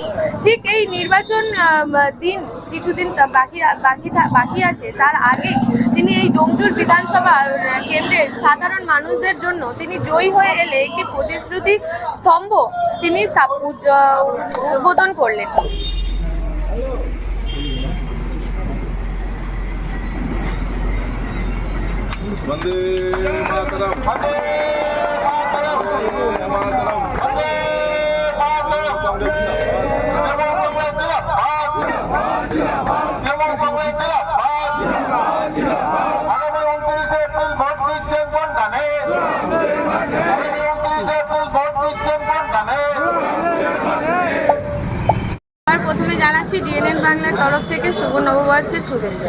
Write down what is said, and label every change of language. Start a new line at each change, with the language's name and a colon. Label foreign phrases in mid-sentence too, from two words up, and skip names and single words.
Bangla: ঠিক এই নির্বাচন দিন কিছুদিন বাকি আছে, তার আগে তিনি এই ডোমজুর বিধানসভা কেন্দ্রের সাধারণ মানুষদের জন্য তিনি জয়ী হয়ে এলে একটি প্রতিশ্রুতি স্তম্ভ তিনি উদ্বোধন করলেন।
Sanskrit: वंदे मातरम वंदे मातरम वंदे मातरम वंदे मातरम
Bangla: আগামী 29 এপ্রিল ভোট দিচ্ছেন কোন গানে? আগামী 29 এপ্রিল ভোট দিচ্ছেন কোন গানে? প্রথমে জানাচ্ছি ডিএনএন বাংলার তরফ থেকে শুভ নববর্ষের শুভেচ্ছা।